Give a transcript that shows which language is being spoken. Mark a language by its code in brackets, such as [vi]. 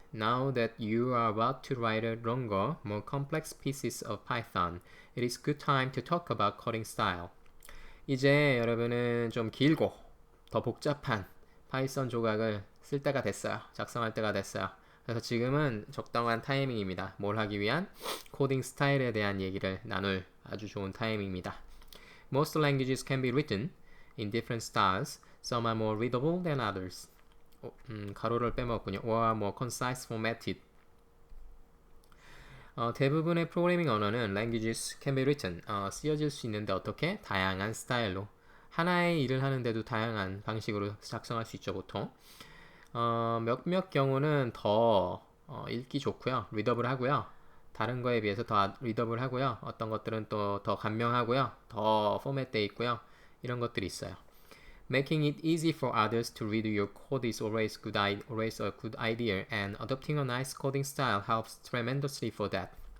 [en] Now that you are about to write a longer, more complex pieces of Python, it is good time to talk about coding style. [ko] 이제 여러분은 좀 길고 더 복잡한 파이썬 조각을 쓸 때가 됐어요. 작성할 때가 됐어요. 그래서 지금은 적당한 타이밍입니다. 뭘 하기 위한? 코딩 스타일에 대한 얘기를 나눌 아주 좋은 타이밍입니다. [en] Most languages can be written in different styles. Some are more readable than others. [ko] 가로를 빼먹었군요. [en] or are more concise formatted. [ko] 대부분의 프로그래밍 언어는 [en] languages can be written, [ko] 쓰여질 수 있는데 어떻게? 다양한 스타일로. 하나의 일을 하는데도 다양한 방식으로 작성할 수 있죠, 보통. 몇몇 경우는 더 읽기 좋고요. 리더블 하고요. 다른 거에 비해서 더 리더블 하고요. 어떤 것들은 또 더 간명하고요. 더 포맷되어 있고요. 이런 것들이 있어요. [en] Making it easy for others to read your code is always a good idea, and adopting a nice coding style helps tremendously for that.